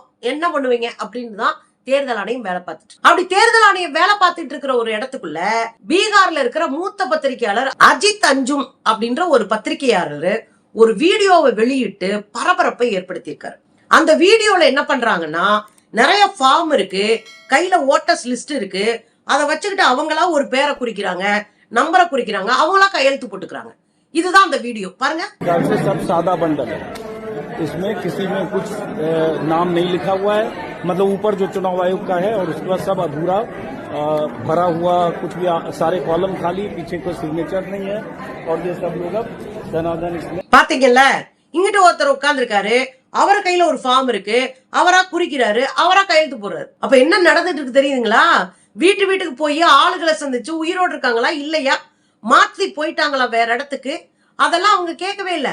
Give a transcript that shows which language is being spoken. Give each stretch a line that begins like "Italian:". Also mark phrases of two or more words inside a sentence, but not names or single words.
Tamil: என்ன பண்ணுவீங்க அப்படின்னு தான் தேர்தல் ஆணையம் வேலை பார்த்துட்டு. அப்படி தேர்தல் ஆணையம் வேலை பார்த்துட்டு இருக்கிற ஒரு இடத்துக்குள்ள பீகார்ல இருக்கிற மூத்த பத்திரிகையாளர் அஜித் அஞ்சும் அப்படின்ற ஒரு பத்திரிகையாளர் ஒரு வீடியோவை வெளியிட்டு பரபரப்பை ஏற்படுத்தியிருக்காரு. அந்த வீடியோல என்ன பண்றாங்கன்னா, நிறைய ஃபார்ம் இருக்கு, கையில ஓட்டர்ஸ் லிஸ்ட் இருக்கு, அதை வச்சுக்கிட்டு அவங்களா ஒரு பேரை குறிக்கிறாங்க, நம்பரை குறிக்கிறாங்க, அவங்களா கையெழுத்து போட்டுக்கிறாங்க. இதுதான் அந்த வீடியோ பாருங்க.
Hindi: सब सादा बंडल है, इसमें किसी में कुछ नाम नहीं लिखा हुआ है, मतलब ऊपर जो चुनाव आयोग का है और उसके बाद सब अधूरा भरा हुआ, कुछ भी सारे कॉलम खाली, पीछे कोई सिग्नेचर नहीं है और ये सब लोग अब धनाधन इसमें.
Tamil: பாத்தீங்கல்ல, இங்கிட்ட ஒருத்தர் உட்கார்ந்து இருக்காரு, அவர் கையில ஒரு ஃபார்ம் இருக்கு, அவரா குறிக்கிறாரு, அவரா கையெழுத்து போடுறாரு. அப்ப என்ன நடந்துட்டு இருக்கு தெரியுதுங்களா? வீட்டுக்கு போய் ஆளுகளை சந்திச்சு உயிரோடு இருக்காங்களா இல்லையா, மாற்றி போயிட்டாங்களா வேற இடத்துக்கு, அதெல்லாம் அவங்க கேட்கவே இல்லை.